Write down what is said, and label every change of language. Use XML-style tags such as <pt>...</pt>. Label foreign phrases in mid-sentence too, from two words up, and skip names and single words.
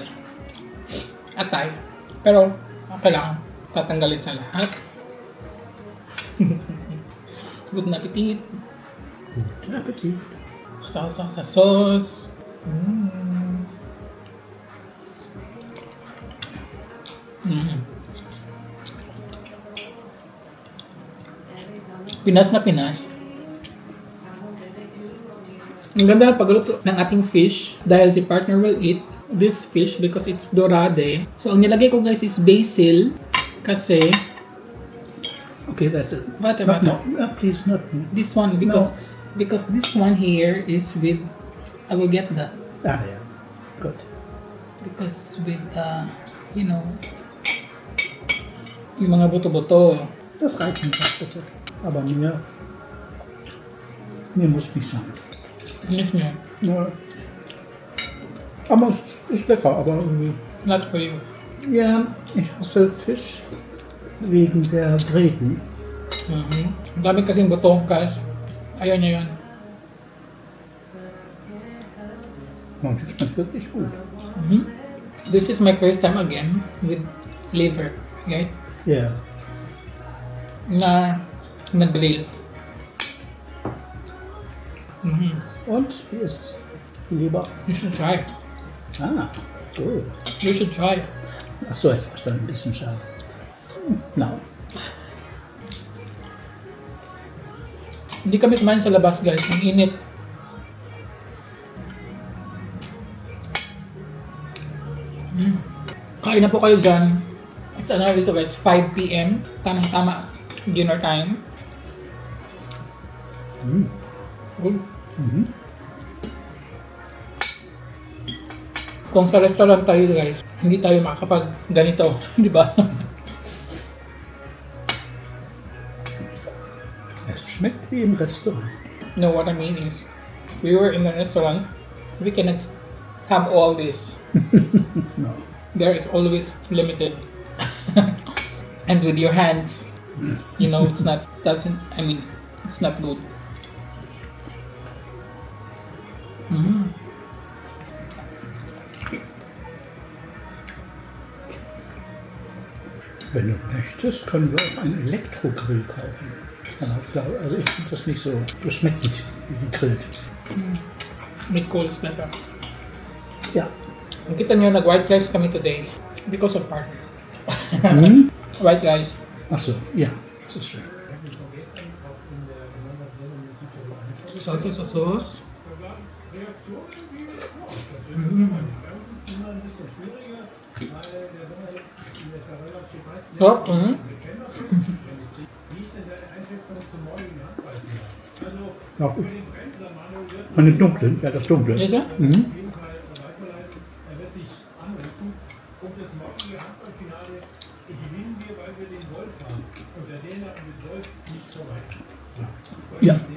<tl>Atay. Pero, okay lang. Tatanggalin sa lahat.</tl> <en>Good appetit.</en> <tl>Guten Appetit. Sauce sa sauce. Pinas na Pinas. Ang ganda ng pagluto ng ating fish dahil si partner</tl> <en>will eat this fish because it's dorade.</en> <tl>So, ang nilagay ko guys is basil kasi</tl> <en>Okay, that's it.</en> <tl>Bata.</tl> <en>No, please, not me. This one because this one here is with I will get that Yeah. Good. because with</en> <tl>yung mga buto-buto.</tl> <de>Das reicht nicht, bitte. Aber mir muss nicht sein. Nicht mehr. Ja. Aber es ist lecker, aber irgendwie.</de> <en>Not for you.</en> <de>Ja, ich hasse Fisch wegen der Gräten.</de> <tl>Ang dami kasing buto guys. Ayaw niya yun.</tl> <de>Und es schmeckt wirklich gut.</de> <en>This is my first time again with liver. Right?</en> <de>Ja.</de> <tl>Na grill.</tl> <de>Und wie ist es? Lieber?</de> <en>You should try.</en> <de>Gut.</de> <en>You should try.</en> <de>Achso, jetzt war es ein bisschen scharf.</de> <en>No.</en> <tl>Hindi kami kumain sa labas guys. Ang init. Kain na po kayo dyan. It's dito guys, 5 p.m. Tamang-tama.</tl> <en>Dinner time. Good.</en> <tl>Kung sa restaurant tayo guys, hindi tayo makakapag ganito. Di ba?</tl> <de>Es schmeckt wie im Restaurant.</de> <en>No, what I mean is, we were in a restaurant, we cannot have all this. No. There is always limited. And with your hands, it's not good.</en> <de>Wenn du möchtest, können wir auch einen Elektrogrill kaufen. Also ich finde das nicht so, das schmeckt nicht wie gegrillt. Mit Kohl ist besser. Ja,</de> <tl>Kita nyo, nag-</tl> <en>white rice</en> <tl>kami today.</tl> <en>Because of partner. Hm? White rice.</en> <de>Ach so, ja, das ist schön.</de> <tl>Salsa sa sauce. Sarap,</tl> <de>Ja, von dem Dunklen, ja, das Dunkle. Ist er? Mhm. Ja,</de>